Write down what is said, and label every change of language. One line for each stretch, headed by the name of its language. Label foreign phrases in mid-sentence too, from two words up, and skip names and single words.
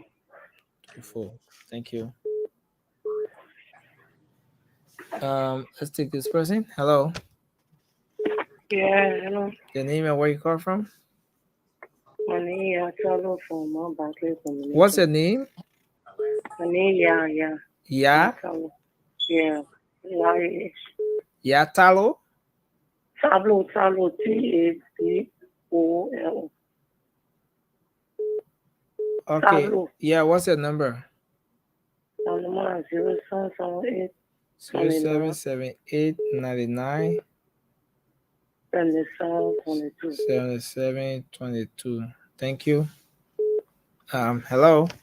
English: 24. Thank you. Let's take this person. Hello. Yeah, hello. Your name and where you call from? My name is Charlo from Barclays Community. What's your name? My name, yeah. Yeah. Yeah. Yatalo? Tablo, TABOL. Okay. Tablo. Yeah, what's your number? My number is 0778 0778 99 7722. 7722. Thank you. Hello.